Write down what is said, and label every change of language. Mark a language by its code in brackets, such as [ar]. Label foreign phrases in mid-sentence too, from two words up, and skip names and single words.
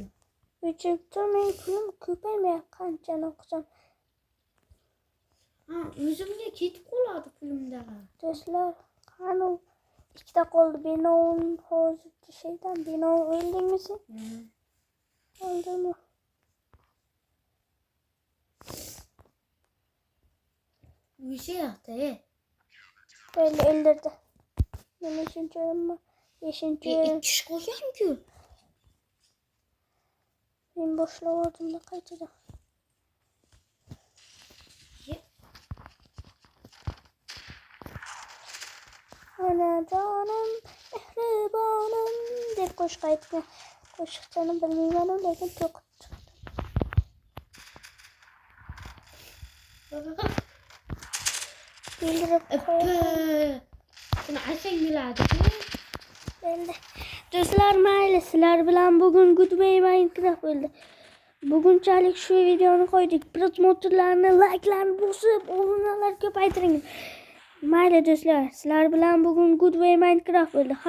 [uz] O'chirib turmang, pulim ko'paymayapti. Qanchani o'qisam. Ha, o'zimga ketib qoladi pulimda. Do'stlar, qani ikkita qoldi. Benon hozirgi şeydan. Benon o'ldingmi sen? Oldimi? [tr] Bir şey yaptı. Böyle öldürdü. Ben 3. oyunum 5. oyun. İki kişi koyuyorum ki. Ben boşluğa oldum da kaçacağım. Ana canım, [uz] mehribanım deb qo'shiq aytgan. Qo'shiqchani bilmayman, lekin to'qib chiqdi. Bildirib qo'yaman. [tr] Şunu açayım miladi. [uz] Endi do'stlar, mayli, sizlar bilan bugun Goodbye Minecraft bo'ldi. Bugunchalik shu videoni qo'ydik. Prosmotrlarni, like'larni bosib, o'g'illar ko'paytiring. Mayli do'stlar, sizlar bilan bugun Goodbye Minecraft bo'ldi.